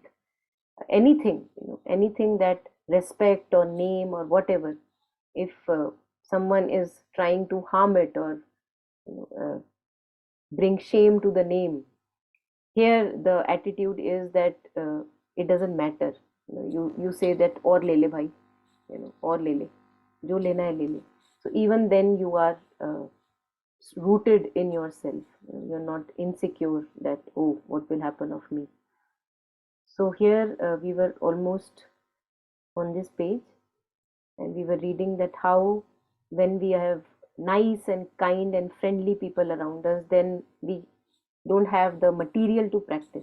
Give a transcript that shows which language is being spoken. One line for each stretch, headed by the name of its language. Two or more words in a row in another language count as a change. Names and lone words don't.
English: Anything, anything that respect or name or whatever. If someone is trying to harm it or you know, bring shame to the name, here the attitude is that it doesn't matter. You say that or
Hindi: ले ले भाई,
English: or
Hindi: ले ले, जो लेना है ले ले.
English: So even then you are rooted in yourself. You're not insecure that, oh, what will happen of me. So here we were almost on this page, and we were reading that how when we have nice and kind and friendly people around us, then we don't have the material to practice.